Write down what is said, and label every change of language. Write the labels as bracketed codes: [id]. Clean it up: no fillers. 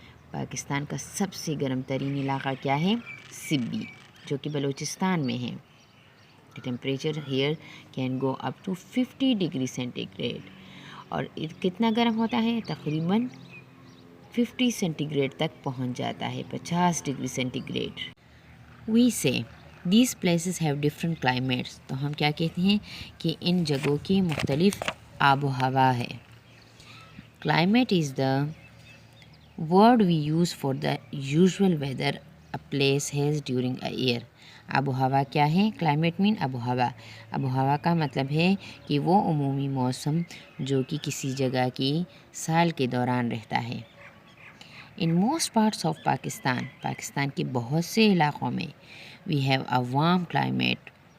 [ur] پاکستان کا سب سے گرم ترین علاقہ کیا ہے؟ سبی، جو کہ بلوچستان میں ہے. [en] The temperature here can go up to [ur] 50 degree centi grade, اور کتنا گرم ہوتا ہے؟ تقریباً 50 سینٹی گریڈ تک پہنچ جاتا ہے، 50 degree centi grade. [en] We say these places have different climates. [ur] تو ہم کیا کہتے ہیں کہ ان جگہوں کی مختلف آب و ہوا ہے. [en] Climate is the word we use for the usual weather a place has during a year. [ur] آب و ہوا کیا ہے؟ کلائمیٹ مین آب و ہوا. آب و ہوا کا مطلب ہے کہ وہ عمومی موسم جو کہ کسی جگہ کی سال کے دوران رہتا ہے. [en] in most parts of Pakistan, [ur] Pakistan کے بہت سے علاقوں میں [en] We have a warm climate.